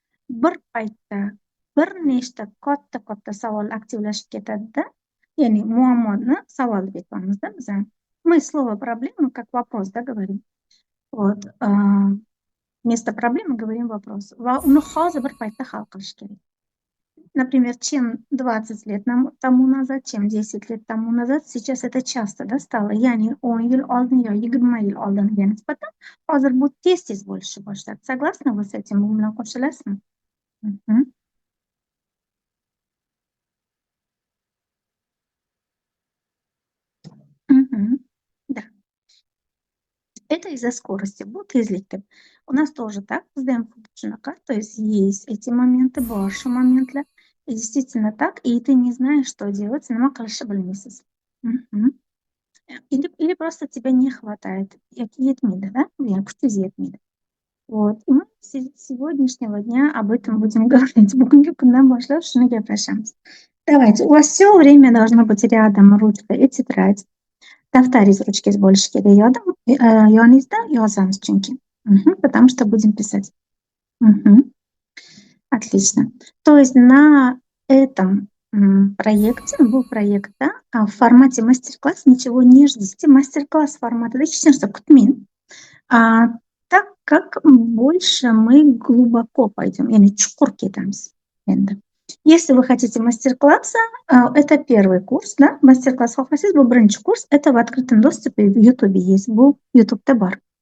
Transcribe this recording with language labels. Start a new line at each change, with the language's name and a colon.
Uzbek: Bir paytda bir nechta katta savol aktivlashib ketadi-da, ya'ni muammoni savol deb aytamizda biza.
Russian: Мы слово "проблема" как вопрос, да, говорим. Вот, вместо проблемы говорим вопрос.
Uzbek: Va uni hozir bir paytda hal qilish kerak.
Russian: Например, чем 20 лет тому назад, чем 10 лет тому назад, сейчас это часто, да, стало.
Uzbek: Ya'ni 10 yil oldin yo 20 yil oldingiga nisbatan hozir bu tez bo'lishi boshladi.
Russian: Согласны вы с этим?
Uzbek: Bu bilan qo'shilasizmi? Мгм.
Russian: Мгм. Да. Это из-за скорости.
Uzbek: Bu tezlikda.
Russian: У нас тоже так,
Uzbek: bizda ham xuddi shunaqa.
Russian: То есть эти моменты,
Uzbek: bor shu momentlar.
Russian: И действительно так, и ты не знаешь, что делать,
Uzbek: nima qilishni bilmaysiz.
Russian: Мгм. Или просто тебя не хватает.
Uzbek: Yetmaydi,
Russian: да?
Uzbek: Kuchingiz yetmaydi. Вот.
Russian: И мы сегодняшнего дня об этом будем говорить.
Uzbek: Bugungi kundan boshlab shuni gaplashamiz.
Russian: Давайте. У вас все время должно быть рядом ручка и тетрадь.
Uzbek: Daftaringiz, ruchkangiz bo'lishi kerak. Yoningizda yozamiz chunki.
Russian: Потому что будем писать. Мгм. Отлично. То есть на этом проекте,
Uzbek: bu proyektda
Russian: в формате мастер-класс ничего не ждите.
Uzbek: Мастер-класс форматida hech narsa kutmang.
Russian: Так как больше мы глубоко пойдем,
Uzbek: ya'ni chuqur ketamiz endi.
Russian: Если вы хотите мастер-класса, это первый курс, да, мастер-класс
Uzbek: xohlasangiz, bu birinchi
Russian: курс, это в открытом доступе в Ютубе есть,
Uzbek: bu YouTube'da bor.